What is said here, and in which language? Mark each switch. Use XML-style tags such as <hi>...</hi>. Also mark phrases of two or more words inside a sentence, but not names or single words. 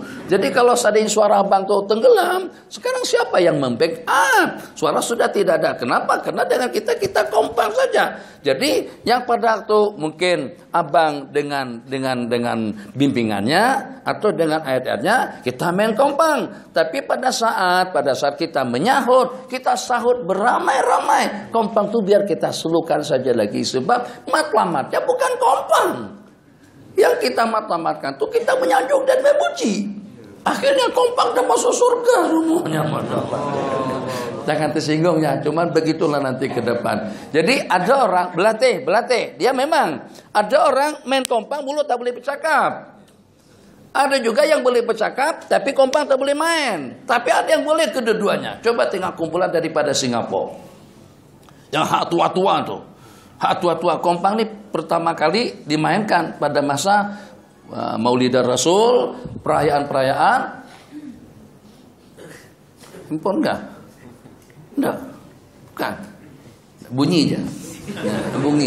<ms>Jadi kalau seandainya suara abang tuh tenggelam, sekarang siapa yang membackup? Suara sudah tidak ada. Kenapa? Karena dengan kita kompang saja. Jadi yang pada waktu mungkin abang dengan bimbingannya atau dengan ayat-ayatnya kita main kompang. Tapi pada saat kita menyahut, kita sahut beramai-ramai. Kompang itu biar kita selukan saja lagi, sebab matlamatnya bukan kompang. Yang kita matlamatkan itu kita menyanjung dan memuji. Akhirnya kompang dan masuk surga semuanya. Jangan tersinggung ya, cuman begitulah nanti ke depan. Jadi ada orang belatih. Dia memang ada orang main kompang mulut tak boleh bercakap. Ada juga yang boleh bercakap tapi kompang tak boleh main. Tapi ada yang boleh kedua-duanya. Coba tengok kumpulan daripada Singapura. Yang hak tua-tua tuh. Hak tua-tua kompang ini pertama kali dimainkan pada masa Maulidan Rasul, perayaan-perayaan. Handphone enggak? Enggak. Bukan. Bunyi aja. Bunyi.</ms>